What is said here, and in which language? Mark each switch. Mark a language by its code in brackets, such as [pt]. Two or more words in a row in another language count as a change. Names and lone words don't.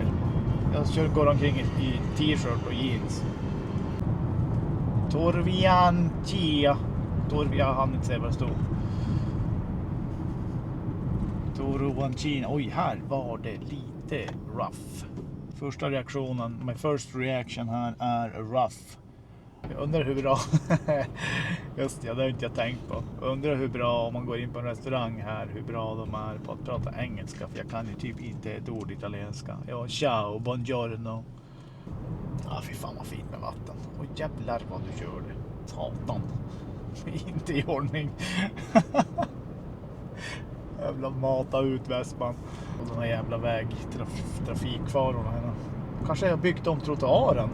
[sv] Jag går omkring i t-shirt och jeans. Torviancia. Jag hann inte säga vad det stod. Torviancina. Oj, här var det lite rough. Första reaktionen, [en] my first reaction [sv] här är [en] rough. [sv] Jag undrar hur bra, just det, det har inte jag tänkt på. Jag undrar hur bra om man går in på en restaurang här, hur bra de är på att prata engelska. För jag kan ju typ inte ett ord italienska. Ja, [it] ciao, buongiorno. [sv] Ja, fy fan vad fint med vatten. Och jävlar vad du körde. Satan. Inte i ordning. Jävla mata ut Västman. Och den här jävla trafikfarorna här. Kanske jag har byggt om trottoaren.